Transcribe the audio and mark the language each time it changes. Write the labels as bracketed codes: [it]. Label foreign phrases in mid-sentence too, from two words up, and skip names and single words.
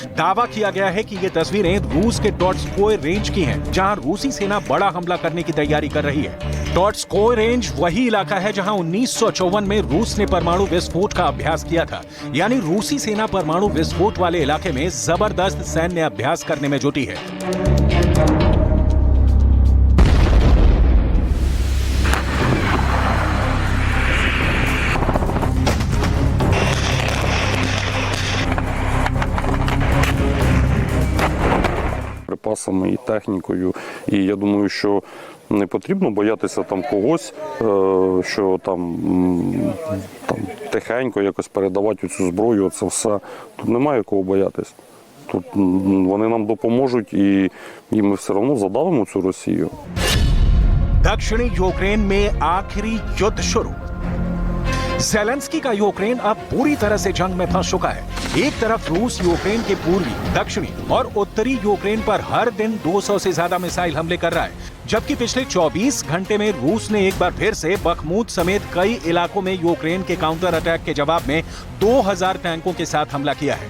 [hi] दावा किया गया है कि ये तस्वीरें रूस के टॉट्स्कोय रेंज की हैं, जहां रूसी सेना बड़ा हमला करने की तैयारी कर रही है। टॉट्स्कोय रेंज वही इलाका है जहां 1954 में रूस ने परमाणु विस्फोट का अभ्यास किया था। यानी रूसी सेना परमाणु विस्फोट वाले इलाके में जबरदस्त सैन्य अभ्यास करने में जुटी है। [uk] Припасами і технікою, і я думаю, що не потрібно боятися там когось, що там тихенько якось передавати цю зброю, це все. Тут немає кого боятись. Тут вони нам допоможуть, і ми все одно задавимо цю Росію. [hi] दक्षिणी यूक्रेन में आखिरी युद्ध शुरू। ज़ेलेंस्की का यूक्रेन अब पूरी तरह से जंग में फंस चुका है। एक तरफ रूस यूक्रेन के पूर्वी, दक्षिणी और उत्तरी यूक्रेन पर हर दिन 200 से ज्यादा मिसाइल हमले कर रहा है, जबकि पिछले 24 घंटे में रूस ने एक बार फिर से बखमूद समेत कई इलाकों में यूक्रेन के [en] counter attack [hi] के जवाब में 2000 टैंकों के साथ हमला किया है।